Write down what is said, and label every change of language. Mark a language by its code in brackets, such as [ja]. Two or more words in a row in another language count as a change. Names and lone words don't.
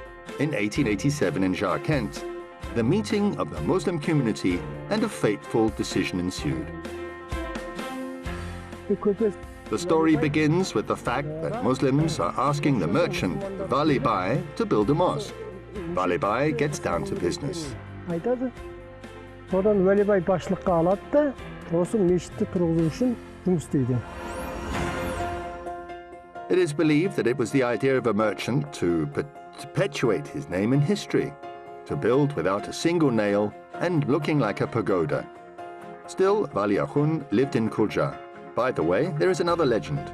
[en] In 1887 in Jarkent, the meeting of the Muslim community and a fateful decision ensued. The story begins with the fact that Muslims are asking the merchant Vali Bey to build a mosque. Vali Bey gets down to business. [kk] Содан Вали бай башылыққа алады да, осы мешітті тұрғызу үшін жұмыс істейді. [en] It is believed that it was the idea of a merchant to perpetuate his name in history, to build without a single nail and looking like a pagoda. Still, Vali Akhund lived in Kuljar. By the way, there is another legend.